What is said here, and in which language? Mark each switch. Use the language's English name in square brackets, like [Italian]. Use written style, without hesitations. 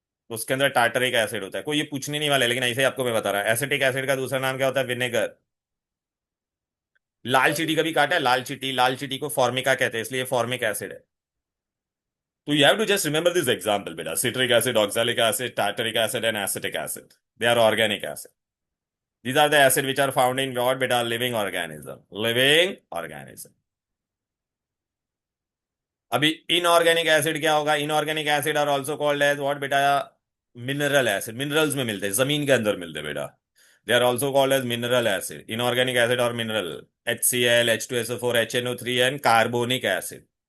[Hindi] उसके अंदर tartaric acid होता है। कोई ये पूछने नहीं वाला है, लेकिन ऐसे ही आपको मैं बता रहा हूँ। एसिटिक एसिड का दूसरा नाम क्या होता है? विनेगर। लाल चीटी कभी काटा है? लाल चीटी, लाल चीटी को फॉर्मिका कहते हैं, इसलिए फॉर्मिक एसिड है। तो [English] You have to just remember this example बेटा, citric acid, oxalic acid, tartaric acid and acetic acid. They are organic acid. These are the acid which are found in what beta? Living organism. Living organism. [Hindi] अभी inorganic acid क्या होगा? [English] Inorganic acid are also called as what बेटा? Mineral acid. [Hindi] Minerals में मिलते हैं, जमीन के अंदर मिलते हैं बेटा। [English] They are also called as mineral acid. Inorganic acid और mineral, HCl, H2SO4, HNO3 and carbonic acid.